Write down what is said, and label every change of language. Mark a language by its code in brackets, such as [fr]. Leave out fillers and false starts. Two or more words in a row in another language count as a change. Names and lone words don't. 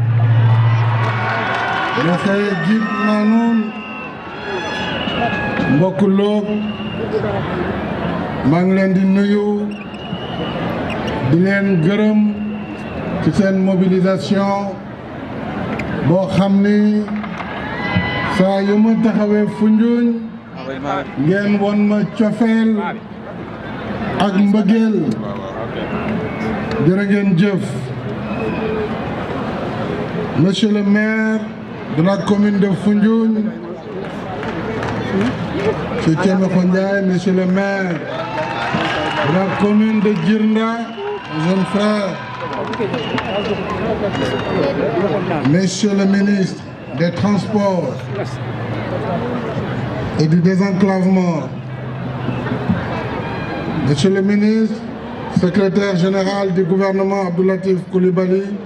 [wo] maxey gidma nuun mbokk Log maa ngi leen di nuyu di leen gërëm ci seen mobilisation boo xam ni saa yu ma taxawee Foundiougne ngeen won ma cofeel ak mbëggeel jërë ngeen jëf. [fr] Monsieur le maire de la commune de Foundiougne, M. Thiemekho Ndiaye, monsieur le maire de la commune de Djirnda, jeune frère, monsieur le ministre des Transports et du désenclavement, monsieur le ministre, secrétaire général du gouvernement Abdou Latif Coulibaly,